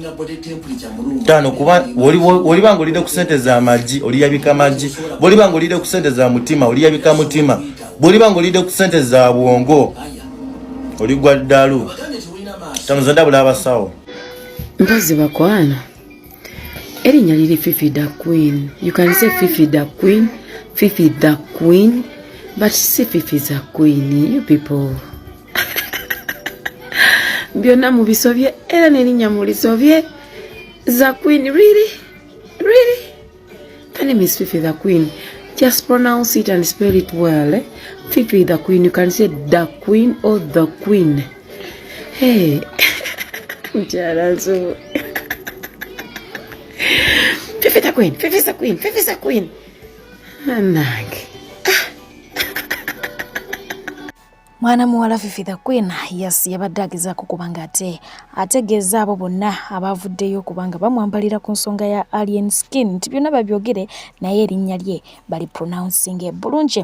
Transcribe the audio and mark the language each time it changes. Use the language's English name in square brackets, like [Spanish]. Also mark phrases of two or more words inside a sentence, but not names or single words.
[Ganda] tano kuba woliba ng'olidde ku ssente za magi oliyabika magi bw'oliba ng'olidde ku ssente za mutima oliyabika mutima bw'oliba ng'olidde ku ssente za bwongo oligwa ddalu tamuze ndabula abasawo mpozi bakwana erinnya liri Fifi the Queen. [English] You can say Fifi the Queen, Fifi the Queen, but si Fifi the Queen, you people. [Ganda] Byonna mubisobye era n'erinnya mulisobye the Queen. [English] Really? Her name is Fifi the Queen. Just pronounce it and spell it well. Fifi the Queen. You can say the Queen or the Queen. Hey. Jarazo. Fifi the Queen. Fifi the Queen. Fifi the Queen. Nag. [Ganda] Mwana muwala Fifi the Queen yabadde agezaako kubanga ategeeza abo bonna abavuddeyo kubanga bamwambalira ku nsonga ya Alien Skin nti byonna babyogere naye erinnya lye bali pronouncing bulungi.